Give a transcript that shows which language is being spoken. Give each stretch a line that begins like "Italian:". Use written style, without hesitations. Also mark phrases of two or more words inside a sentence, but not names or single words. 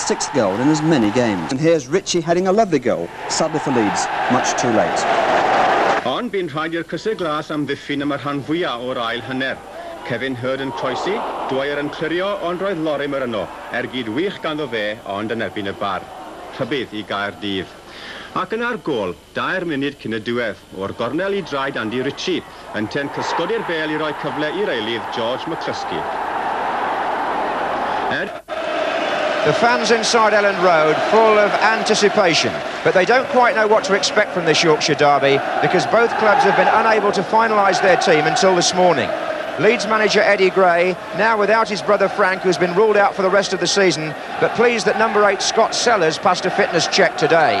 English: 6th goal in as many games. And here's Ritchie heading a lovely goal, sadly for Leeds, much too late.
Welsh: Ond bu'n rhaid i'r cysau glas am ddiffyn am y rhan fwyaf o'r ail hanner. Kevin Hurd yn croesi, Dwyer yn clirio ond roedd Lorimer yno, gyd wych ganddo fe ond yn erbyn y bar. Rhybydd i Gaerdydd. Ac yna'r gol, 2 munud cyn y diwedd, o'r gornel I draed Andy Ritchie, yn ten cysgodi'r bel I roi cyfle i'r eilydd George McCluskey.
English: The fans inside Ellen Road full of anticipation, but they don't quite know what to expect from this Yorkshire derby because both clubs have been unable to finalise their team until this morning. Leeds manager Eddie Gray, now without his brother Frank, who's been ruled out for the rest of the season, but pleased that number 8 Scott Sellers passed a fitness check today.